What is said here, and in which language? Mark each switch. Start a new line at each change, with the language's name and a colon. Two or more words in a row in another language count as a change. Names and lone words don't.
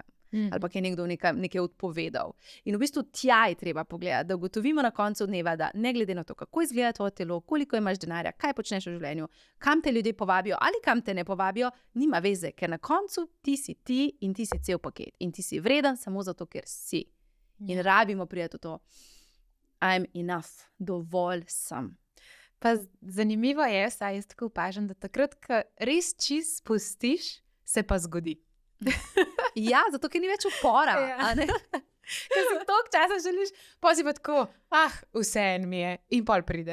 Slovenian: Ali pa je nekdo nekaj odpovedal. In v bistvu tja je treba pogledati, da ugotovimo na koncu dneva, da ne glede na to, kako izgleda tvoje telo, koliko imaš denarja, kaj počneš v življenju, kam te ljudje povabijo ali kam te ne povabijo, nima veze, ker na koncu ti si ti in ti si cel paket. In ti si vreden samo zato, ker si. In rabimo prijeti v to.
English: I'm enough,
Slovenian: dovolj sem. Pa zanimivo je, saj jaz tako opažam, da takrat, ko res čist spustiš, se pa zgodi. Ja, zato ker ni več upora. Ker si toliko časa želiš, pa si pa tako, vseeno mi je, in pol pride.